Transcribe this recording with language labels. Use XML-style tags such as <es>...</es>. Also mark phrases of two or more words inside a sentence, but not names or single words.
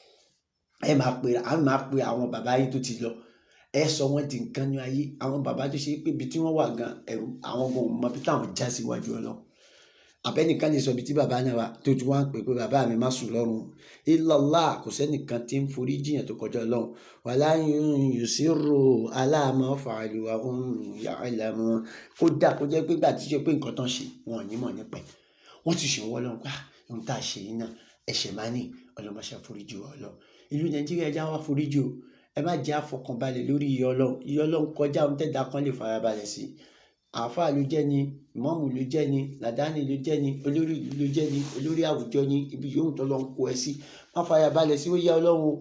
<yo>ẹ máa pe àwọn bàbá yín tó ti lọ, ẹ sọ wọn di nǹkan ní ayé. àwọn bàbá tó ṣe pé ibi tí wọ́n wà gan ẹ̀rù àwọn ọmọ òun mọ bí táwọn já síwájú ọlọ́run. àbẹ́nìkan lè sọ ibi tí bàbá náà wà tó ti wá ń pè pé bàbá mi má sùn lọ́rùn. illallah, kò sẹ́nìkan tí ń forí jiyàn tó kọjá ọlọ́run.</yo> <ar>ولا يصروا على ما فعلوا وهم يعلمون.</ar> <yo>kódà kó jẹ́ pé gbà tí ṣe pé nǹkan tán ṣe wọn ò ní mọ̀ nípa ẹ̀, wọ́n ti ṣe wọ́n lọ́run pa ohun tá a ṣe yìí náà ẹ̀ṣẹ̀ máa ní ọlọ́mọṣẹ́ foríjì wa ọlọ́run. ìlú nàìjíríà já wá foríjì o. ẹ má jẹ́ àfọkànbalẹ̀ lórí ìyà ọlọ́run. ìyà ọlọ́run kọjá ohun tẹ́dá kan lè farabalẹ̀ sí. àáfàá ló jẹ́ ni, ìmáàmù ló jẹ́ ni, làdáni ló jẹ́ ni, olórí ìlú ló jẹ́ ni, olórí àwùjọ ni, ibi yòówù tó lọ́n kó ẹ sí, má farabalẹ̀ sí ìyà ọlọ́run o.</yo>